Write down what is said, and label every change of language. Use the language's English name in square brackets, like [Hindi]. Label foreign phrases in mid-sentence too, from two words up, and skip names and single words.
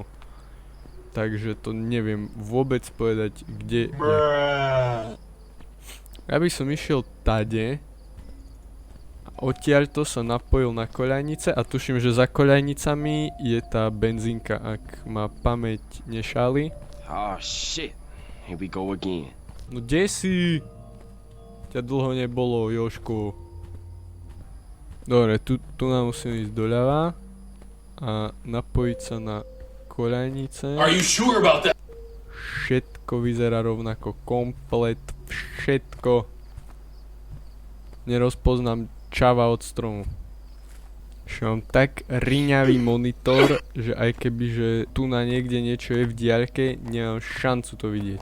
[Slovak] Takže to neviem vôbec povedať, kde je. Ja by som išiel tade odtiaľto sa napojil na koľajnice a tuším, že za koľajnicami je tá benzínka, ak ma pamäť nešáli. [English] Oh shit. Here we go again. [Slovak] No kde si? Ťa dlho nebolo, Jožku. Dobre, tu nám musím ísť doľava a napojiť sa na koľajnice. [English] Are you sure about that? [Slovak] Všetko vyzerá rovnako, komplet, všetko. Nerozpoznám čava od stromu. Že mám tak riňavý monitor, že aj keby, že tu na niekde niečo je v diaľke, nemám šancu to vidieť.